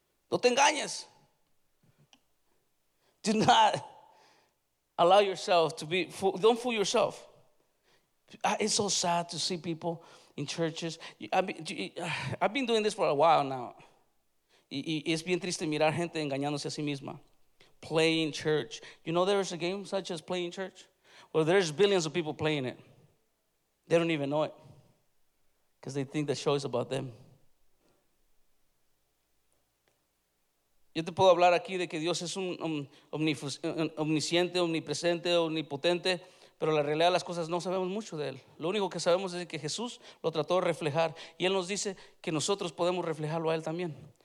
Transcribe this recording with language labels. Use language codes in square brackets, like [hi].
[es] No te engañes. [en] Do not allow yourself to be, don't fool yourself. It's so sad to see people in churches. I've been doing this for a while now. [es] Y es bien triste mirar gente engañándose a sí misma. [en] Playing church. You know there's a game such as playing church? Well, there's billions of people playing it. They don't even know it. Because they think the show is about them. [es] Yo te puedo hablar aquí de que Dios es un omnisciente, omnipresente, omnipotente, pero la realidad de las cosas no sabemos mucho de Él. Lo único que sabemos es que Jesús lo trató de reflejar y Él nos dice que nosotros podemos reflejarlo a Él también.